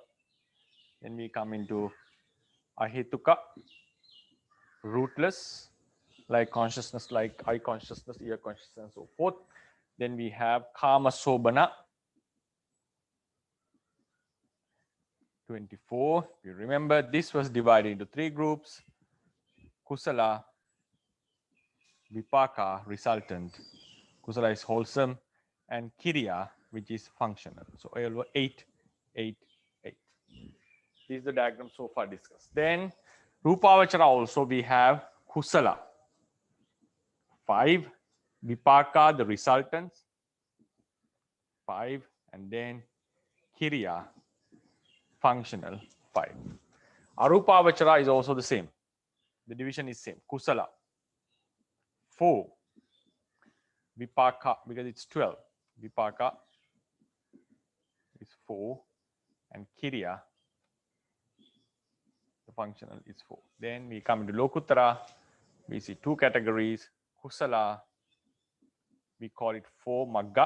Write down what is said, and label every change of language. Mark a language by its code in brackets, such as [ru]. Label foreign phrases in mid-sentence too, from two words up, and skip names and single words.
[en] Then we come into Ahetuka, rootless, like consciousness, like eye consciousness, ear consciousness, and so forth. Then we have [pi] Kama Sobana, [en] 24. You remember this was divided into 3 groups: [pi] Kusala, Vipaka, resultant. [en] Kusala is wholesome, and Kiriya, which is functional. So 8, 8, 8. This is the diagram so far discussed. Then Rupavachara also we have Kusala, 5, Vipaka, the resultants, 5, and then Kiriya, functional, 5. Arupavachara is also the same. The division is same. Kusala, 4. Vipaka, because it's 12. Vipaka is 4, and Kiriya, the functional, is 4. Then we come into Lokuttara. We see 2 categories. Kusala, we call it 4 Magga.